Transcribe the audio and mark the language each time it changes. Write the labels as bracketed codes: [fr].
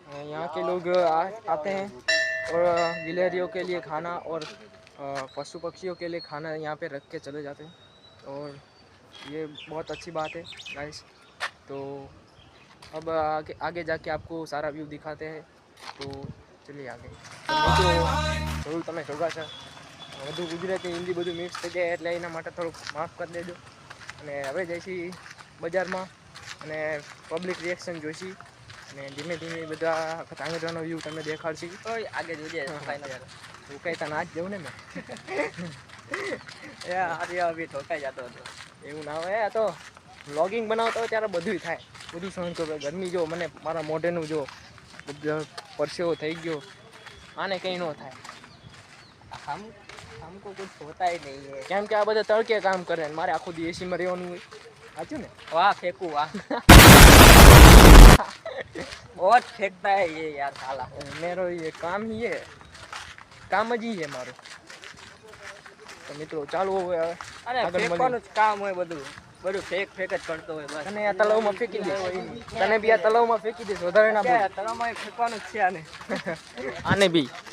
[hi] यहाँ के लोग आते हैं और गिलहरियों के लिए खाना और पशु पक्षियों के लिए खाना यहाँ पे रख के चले जाते हैं, और ये बहुत अच्छी बात है गाइस। तो अब आगे जाके आपको सारा व्यू दिखाते हैं, तो चलिए आगे। [gu] થોડું તમે જોગાસર વધુ ગુજરાતી હિન્દી બધું મિક્સ થઈ જાય એટલે એના માટે થોડુંક માફ કરી દેજો। અને હવે જઈશી બજારમાં અને પબ્લિક રિએક્શન જોઈશી, અને ધીમે ધીમે બધા ધાંગધ્રાનો વ્યૂ તમને દેખાડશી। [hi] आगे [gu] જોઈએ રોકાઈ તા નાચ જવું ને મેં એ આજે અભી ઠોકાઈ જતો હતો। એવું ના હોય, આ તો વ્લોગિંગ બનાવતા હોય ત્યારે બધું થાય, બધું સહન કરવું। ગરમી જો મને મારા મોઢેનું જો પરસેવો થઈ ગયો, આને કંઈ ન થાય, [hi] हमको कुछ होता ही नहीं है। [gu] કેમ કે આ બધા તડકે કામ કરે ને મારે આખો દી એસીમાં રહેવાનું હોય, સાચું ને? [hi] वाह फेंकू वाह बहुत फेंकता है ये यार साला। મેરો ये काम ही है, [gu] કામ જ ઈ है મારું। તો મિત્રો ચાલુ હવે अरे આગળ फेंकવાનું જ કામ હોય, બધું ફેક જ કરતો હોય બસ। તને આ તલાવમાં ફેંકી દે, તને બી આ તલાવમાં ફેંકી દે, વધારે ના બોલ। તળાવમાં ફેંકવાનું જ છે આને।